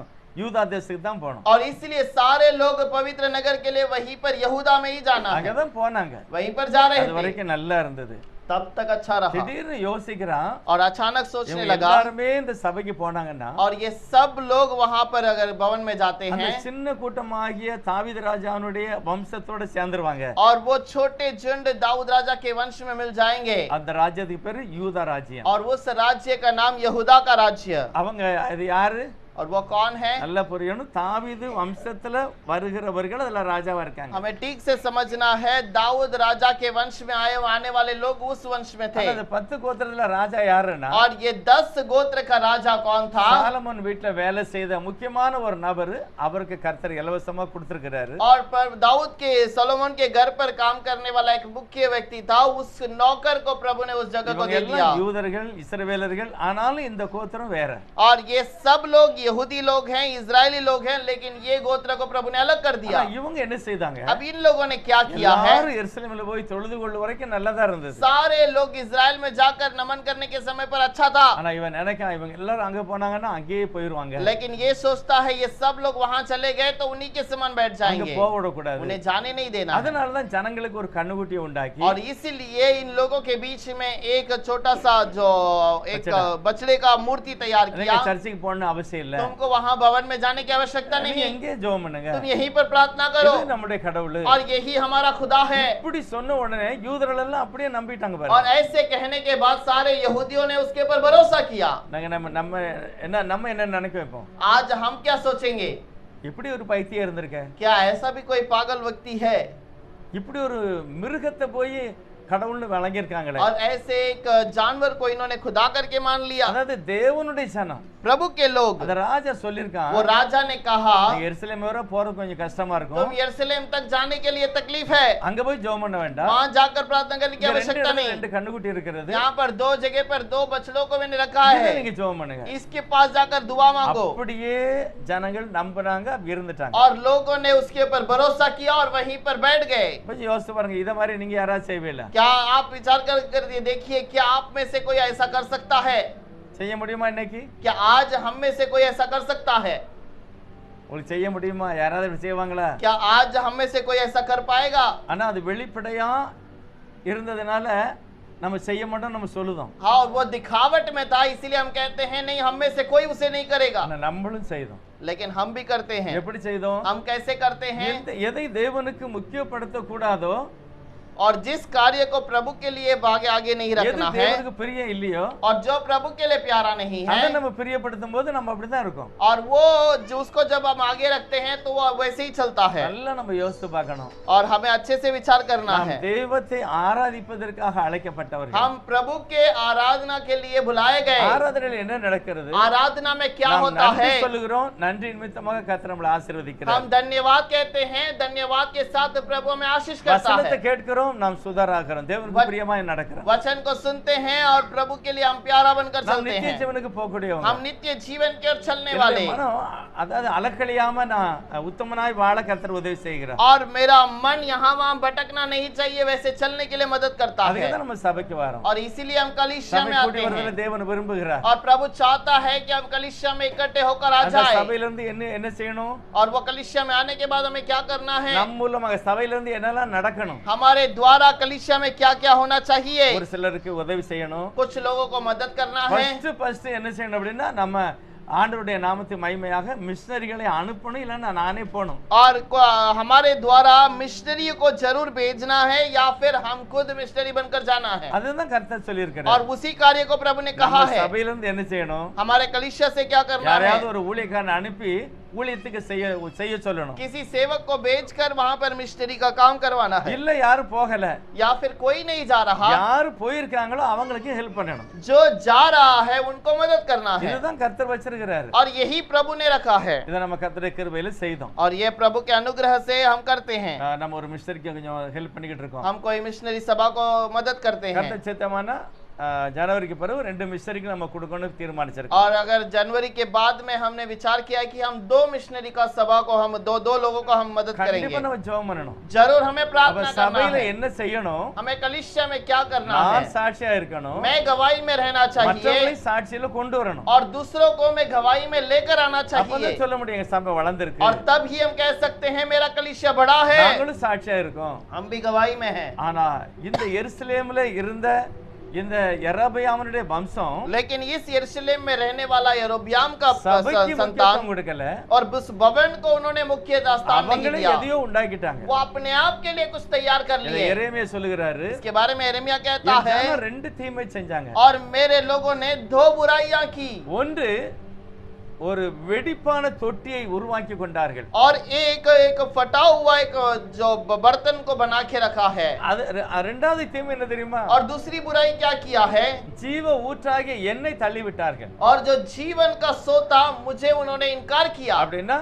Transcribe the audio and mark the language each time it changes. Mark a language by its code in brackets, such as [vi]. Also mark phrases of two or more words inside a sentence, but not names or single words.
[ta] யூதா தேசத்துக்கு தான் போகணும். [hi] और इसलिए सारे लोग पवित्र नगर के लिए वहीं पर यहूदा में ही जाना है, [ta] அங்கதான் போனாங்க. [hi] वहीं पर जा रहे [ta] அது [hi] थे। [ta] வரைக்கும் நல்லா இருந்தது. [hi] तब तक अच्छा रहा, [ta] திடீர்னு யோசிக்கிறான், [hi] और अचानक सोचने [ta] இவங்க [hi] लगा, [ta] எல்லாருமே இந்த சபைக்கு போனாங்கன்னா [hi] और ये सब लोग वहां पर अगर भवन में जाते [ta] அந்த [hi] हैं, [ta] சின்ன கூட்டமாகிய தாவீது ராஜாவுடைய வம்சத்தோட சேர்ந்துருவாங்க. [hi] और वो छोटे झुंड दाऊद राजा के वंश में मिल जाएंगे, [ta] அந்த ராஜ்யத்துக்கு பேரு யூதா ராஜ்யம். [hi] और उस राज्य का नाम यहूदा का राज्य। [ta] அவங்க அது யாரு? [hi] और वो कौन है? [ta] நல்லா புரியணும். தாவீது வம்சத்துல வருகிறவர்கள் அதுல ராஜாவா இருக்காங்க. [hi] हमें ठीक से समझना है, दाऊद राजा के वंश में आने वाले लोग उस वंश में थे। [ta] அந்த 10 கோத்திரத்துல ராஜா யாருன்னா, [hi] और ये 10 गोत्र का राजा कौन था? [ta] சாலமோன் வீட்டுல வேலை செய்த முக்கியமான ஒரு நபர், அவருக்கு கர்த்தர் இலவசமா கொடுத்திருக்கிறாரு. [hi] और पर दाऊद के सोलोमन के घर पर काम करने वाला एक मुख्य व्यक्ति था, उस नौकर को प्रभु ने उस जगह को [ta] இவங்க [hi] दे दिया। [ta] எல்லாம் யூதர்கள், இஸ்ரவேலர்கள், ஆனாலும் இந்த கோத்திரம் வேற. [hi] और ये सब लोग यहूदी लोग हैं, इजरायली लोग हैं, लेकिन ये गोत्र को प्रभु ने अलग कर दिया। [ta] ஆனா இவங்க என்ன செய்தாங்க? [hi] अब इन लोगों ने क्या किया है? [ta] எல்லாரும் எருசலேமில் போய் தொழுது கொள்ள வரைக்கும் நல்லதா இருந்தது. [hi] सारे लोग इजराइल में जाकर नमन करने के समय पर अच्छा था, [ta] ஆனா இவன் நினைக்கான் இவங்க எல்லாரும் அங்க போனாங்கன்னா அங்கேயே போயிருவாங்க. [hi] लेकिन ये सोचता है ये सब लोग वहां चले गए तो उन्हीं के समान बैठ [ta] அங்க [hi] जाएंगे, [ta] போக விடக்கூடாது. [hi] उन्हें जाने नहीं देना है। [ta] அதனால தான் ஜனங்களுக்கு ஒரு கண்ணுக்குட்டியை உண்டாக்கி [hi] और इसीलिए इन लोगों के बीच में एक छोटा सा जो एक बछड़ा। बछड़े का मूर्ति तैयार [ta] நீங்க [hi] किया। [ta] சர்ச்சுக்கு போகணும்னு அவசியம் இல்ல. [hi] तुमको वहां भवन में जाने की आवश्यकता नहीं [ta] நீங்க [hi] है, [ta] எங்கே ஜெபம் பண்ணுங்க. [hi] तुम यहीं पर प्रार्थना करो [ta] இது நம்முடைய கடவுள். [hi] और यही हमारा खुदा है। [ta] இப்படி சொன்ன உடனே யூதர்கள் எல்லாம் அப்படியே நம்பிட்டாங்க [hi] और [ta] பாருங்க. [hi] ऐसे कहने के बाद सारे यहूदियों ने उसके ऊपर भरोसा किया। [ta] நாங்க நம்ம என்ன நினைக்க வைப்போம்? [hi] आज हम क्या सोचेंगे? [ta] இப்படி ஒரு பைத்தியம் இருந்திருக்க, [hi] क्या ऐसा भी कोई पागल व्यक्ति है? [ta] இப்படி ஒரு மிருகத்தை போய் கடவுள்னு வழங்கியிருக்காங்களே. [hi] और ऐसे एक जानवर को इन्होंने खुदा करके मान लिया। [ta] அதாவது தேவனுடைய ஜனம், [hi] प्रभु के लोग, [ta] அத ராஜா சொல்லிருக்கான். [hi] वो राजा ने कहा [ta] எருசலேம் வரை போறது கொஞ்சம் கஷ்டமா [hi] तुम [ta] இருக்கும், [hi] यरूशलेम तक जाने के लिए तकलीफ है, [ta] அங்க போய் ஜெபம் பண்ண வேண்டாம். [hi] वहां जाकर प्रार्थना करने की [ta] இங்க [hi] आवश्यकता नहीं। [ta] ரெண்டு கண்ணுக்குட்டி இருக்கிறது, [hi] यहाँ पर दो जगह पर दो बछड़ों को मैंने रखा [ta] இங்க [hi] है, [ta] நீங்க ஜெபம் பண்ணுங்க. [hi] इसके पास जाकर दुआ मांगो। [ta] அப்படியே ஜனங்கள் நம்புறாங்க, இருந்துட்டாங்க. [hi] और लोगों ने उसके ऊपर भरोसा किया और वहीं पर बैठ गए। [ta] கொஞ்சம் யோசிச்சு பாருங்க, இத மாதிரி நீங்க யாராவது செய்வீங்களா? [hi] क्या आप विचार कर देखिए, क्या आप में से कोई ऐसा कर सकता है? [ta] செய்ய முடியுமா? இன்னைக்கு [hi] क्या आज हम में से कोई ऐसा कर सकता है? [ta] உங்களுக்கு செய்ய முடியுமா? யாராவது இப்படி செய்வாங்களா? [hi] क्या आज हम में से कोई ऐसा कर पाएगा? [ta] ஆனா அது வெளிப்படையா இருந்ததுனால நம்ம செய்ய மாட்டோம், நம்ம சொல்லுதோம். [hi] हाँ, वो दिखावट में था इसीलिए हम कहते हैं नहीं, हम में से कोई उसे नहीं करेगा, [ta] ஆனா நம்மளும் செய்தோம். [hi] लेकिन हम भी करते हैं। [ta] எப்படி செய்தோம்? [hi] हम कैसे करते हैं? [ta] எதை தேவனுக்கு முக்கியப்படுத்த கூடாதோ, [hi] और जिस कार्य को प्रभु के लिए आगे नहीं [ta] எது [hi] रखना है [ta] தேவனுக்கு பிரியம் இல்லையோ [hi] और जो प्रभु के लिए प्यारा नहीं [ta] அதை [hi] है, [ta] நம்ம பிரியப்படுத்தும் போது நம்ம அப்படிதான் இருக்கும். [hi] और वो जो उसको जब हम आगे रखते हैं तो वो वैसे ही चलता है। [ta] நல்லா நம்ம யோசித்து பார்க்கணும். [hi] और हमें अच्छे से विचार करना [ta] நாம் [hi] है। [ta] தெய்வத்தை ஆராதிப்பதற்காக அழைக்கப்பட்டவர்கள். [hi] हम प्रभु के आराधना के लिए बुलाए गए। [ta] ஆராதனையில் என்ன நடக்கிறது? [hi] आराधना में क्या [ta] நாம் [hi] होता [ta] நன்றி [hi] है? [ta] சொல்லுகிறோம், நன்றி நிமித்தமாக கர்த்தர் நம்மளை ஆசீர்வதிக்கிறார். [hi] हम धन्यवाद कहते हैं, धन्यवाद के साथ प्रभु हमें आशीष करता [ta] வசனத்தை [hi] है। [ta] கேட்கிறோம், நாம் சுதாராகிறோம், தேவனுக்கு பிரியமாய் நடக்கிறோம். [hi] वचन को सुनते हैं और प्रभु के लिए हम प्यारा बनकर [ta] நாம் [hi] चलते [ta] நித்திய [hi] हैं। [ta] ஜீவனுக்கு போகக்கூடியவங்க. [hi] हम नित्य जीवन की ओर चलने [ta] என்னுடைய [hi] वाले। [ta] மனம் அதாவது அலக்கழியாம நான் உத்தமனாய் வாழ கர்த்தர் உதவி செய்கிறார். [hi] और मेरा मन यहाँ वहाँ भटकना नहीं चाहिए, वैसे चलने के लिए मदद करता [ta] அதுக்கு [hi] है। [ta] தான் நம்ம சபைக்கு வரோம். [hi] और इसीलिए हम कलीसिया [ta] சபை [hi] में [ta] கூடி [hi] आते [ta] வருவதை [hi] हैं। [ta] தேவன் விரும்புகிறார். [hi] और प्रभु चाहता है कि हम कलीसिया में इकट्ठे होकर आ [ta] அந்த [hi] जाए। [ta] சபையிலிருந்து என்ன செய்யணும்? [hi] और वो कलीसिया में आने के बाद हमें क्या करना है? [ta] நம் மூலமாக சபையிலிருந்து என்னெல்லாம் நடக்கணும்? [hi] हमारे द्वारा कलीसिया में क्या क्या होना चाहिए? [ta] ஒரு சிலருக்கு உதவி செய்யணும். [hi] कुछ लोगों को मदद करना है। [ta] ஃபர்ஸ்ட் என்ன செய்யணும் அப்படின்னா, நம்ம ஆண்டவருடைய நாமத்தை மகிமையாக மிஷனரிகளை அனுப்பணும், இல்லைன்னா நானே போகணும். [hi] और हमारे द्वारा मिशनरी को जरूर भेजना है या फिर हम खुद मिशनरी बनकर जाना है। [ta] அதுதான் கர்த்தர் சொல்லியிருக்கிறார். [hi] और उसी कार्य को प्रभु ने कहा [ta] நம்ம [hi] है। [ta] சபையிலிருந்து என்ன செய்யணும்? [hi] हमारे कलीसिया से क्या करना है? [ta] யாரையாவது ஒரு ஊழியக்காரனை அனுப்பி ஊழியத்துக்கு செய்ய சொல்லணும். [hi] किसी सेवक को भेजकर वहां पर मिशनरी का काम करवाना है। [ta] இல்ல யாரும் போகல, [hi] या फिर कोई नहीं जा रहा, [ta] யாரு போயிருக்காங்களோ அவங்களுக்கு ஹெல்ப் பண்ணணும். [hi] जो जा रहा है उनको मदद करना है। [ta] இதுதான் கர்த்தர் வச்சிருக்கிறாரு. [hi] और यही प्रभु ने रखा है। [ta] இதை நம்ம கர்த்தருடைய கிருபையில செய்தோம். [hi] और ये प्रभु के अनुग्रह से हम करते हैं। [ta] நம்ம ஒரு மிஷனரிக்கு கொஞ்சம் ஹெல்ப் பண்ணிக்கிட்டு இருக்கோம். [hi] हम कोई मिशनरी सभा को मदद करते हैं। [ta] கர்த்தர் சித்தமானா [hi] जनवरी के [ta] பிறகு 2 மிஷனரிக்கு நம்ம கொடுக்கணும் தீர்மானிச்சிருக்கோம். [hi] और अगर जनवरी के बाद में हमने विचार किया कि हम 2 मिशनरी का सभा को हम दो लोगों को हम मदद [ta] கண்டிப்பா [hi] करेंगे। [ta] நம்ம ஜெபம் பண்ணணும். [hi] जरूर हमें [ta] அப்ப [hi] प्रार्थना करना [ta] சபையில [hi] है। [ta] என்ன செய்யணும்? [hi] हमें कलीसिया में क्या करना [ta] நான் [hi] है? [ta] சாட்சியா இருக்கணும், [hi] मैं गवाही में रहना चाहिए [ta] மற்றவங்களை சாட்சியில கொண்டு வரணும். [hi] और दूसरों को मैं गवाही में लेकर आना चाहिए। [ta] அப்பதான் சொல்ல முடியும் எங்க சபை வளர்ந்திருக்கு, [hi] और तब ही हम कह सकते हैं मेरा कलीसिया बड़ा है। [ta] நாங்களும் சாட்சியா இருக்கோம். [hi] हम भी गवाही में हैं। [ta] ஆனா இந்த எருசலேம்ல இருந்த இந்த யெரொபெயாமுடைய வம்சம் [hi] लेकिन इस यरूशलेम में रहने वाला यरोबियाम का [ta] சபைக்கு [hi] संतान [ta] முக்கியத்துவம் கொடுக்கல, [hi] और उस भवन को उन्होंने मुख्य स्थान नहीं [ta] அவங்களே [hi] दिया। [ta] எதையோ உண்டாக்கிட்டாங்க. [hi] वो अपने आप के लिए कुछ तैयार कर [ta] இதை [hi] लिए। [ta] எரேமியா சொல்லுகிறாரு, [hi] इसके बारे में यिर्मयाह कहता [ta] என் [hi] है, [ta] ஜனம் 2 தீமை செஞ்சாங்க. [hi] और मेरे लोगों ने 2 बुराइयां की। [ta] ஒன்று, ஒரு வெடிப்பான தொட்டியை உருவாக்கி கொண்டார்கள். [hi] और एक फटा हुआ एक जो बर्तन को बना के रखा है। [ta] அது இரண்டாவது தீமை என்ன தெரியுமா? [hi] और दूसरी बुराई क्या किया है? [ta] ஜீவ ஊற்றாகிய எண்ணெய் தள்ளி விட்டார்கள். [hi] और जो जीवन का सोता मुझे उन्होंने इनकार किया।